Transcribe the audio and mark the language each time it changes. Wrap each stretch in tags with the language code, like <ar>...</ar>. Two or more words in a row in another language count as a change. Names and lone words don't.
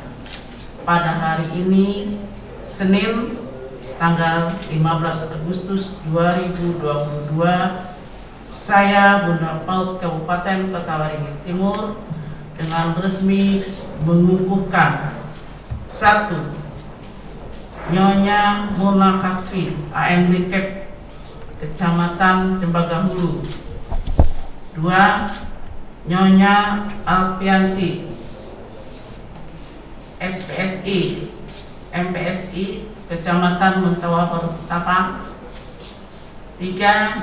<id>Pada hari ini, Senin, tanggal 15 Agustus 2022, saya Bunda Paut Kabupaten Kota Waringin Timur dengan resmi mengukuhkan 1. Nyonya Muna Kasbi, AMD Kep, Kecamatan Cempaka Hulu. 2. Nyonya Alfianti, SPSI, MPSI, Kecamatan Mentawa Baru Ketapang. 3.</id>